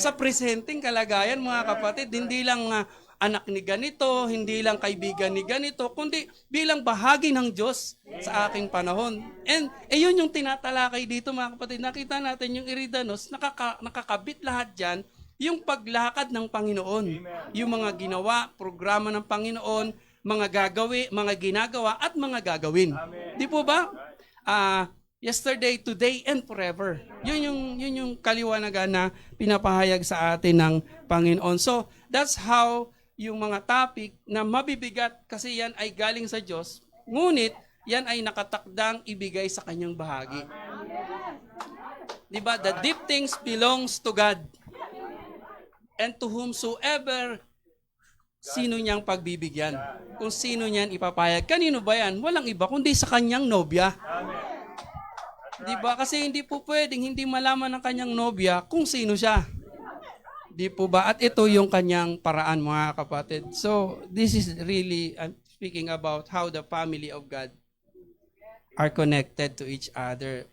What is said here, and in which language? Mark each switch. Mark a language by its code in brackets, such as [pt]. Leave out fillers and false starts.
[tl] Sa presenting kalagayan mga kapatid, hindi lang anak ni ganito, hindi lang kaibigan ni ganito, kundi bilang bahagi ng Diyos sa aking panahon. And yun yung tinatalakay dito mga kapatid. Nakita natin yung Iridanos, nakakabit lahat dyan, yung paglakad ng Panginoon. Amen. Yung mga ginawa, programa ng Panginoon, mga ginagawa at mga gagawin. Amen. Di po ba? [en] Yesterday, today, and forever. [tl] Yun yung kaliwanagan na pinapahayag sa atin ng Panginoon. [en] So, that's how [tl] yung mga topic na mabibigat kasi yan ay galing sa Diyos, ngunit yan ay nakatakdang ibigay sa kanyang bahagi. Di ba? [en] The deep things belongs to God. And to whomsoever [tl] sino niyang pagbibigyan. Kung sino niyan ipapayag. Kanino ba yan? Walang iba, kundi sa kanyang nobya. Di ba? Kasi hindi po pwedeng hindi malaman ng kanyang nobya kung sino siya. Di po ba? At ito yung kanyang paraan, mga kapatid. [en] So, this is really, I'm speaking about how the family of God are connected to each other.